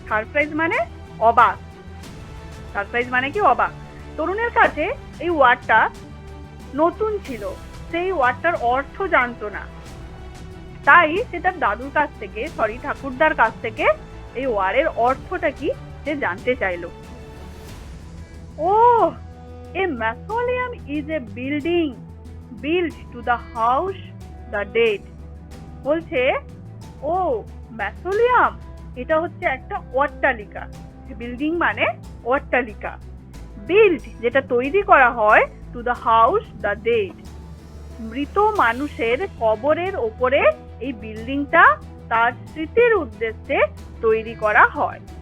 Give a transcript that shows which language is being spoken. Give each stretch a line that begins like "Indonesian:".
Bangla: Surprise মানে অবাক। Surprise মানে কি? অবাক। তরুণের কাছে এই ওয়ার্ডটা নতুন ছিল, সেই ওয়ার্ডটার অর্থ জানতো না, তাই সে তার দাদুর কাছ থেকে, সরি ঠাকুরদার কাছ থেকে এই ওয়ার্ডের অর্থটা কি সে জানতে চাইলো।
English: ও, a mausoleum is a building built to the house the dead.
Bangla: বলছে ও ম্যাথোলিয়াম এটা হচ্ছে একটা অট্টালিকা। বিল্ডিং মানে অট্টালিকা। বিল্ড যেটা তৈরি করা হয়,
English: to the house the dead,
Bangla: মৃত মানুষের কবরের ওপরে এই বিল্ডিংটা তার স্মৃতির উদ্দেশ্যে তৈরি করা হয়।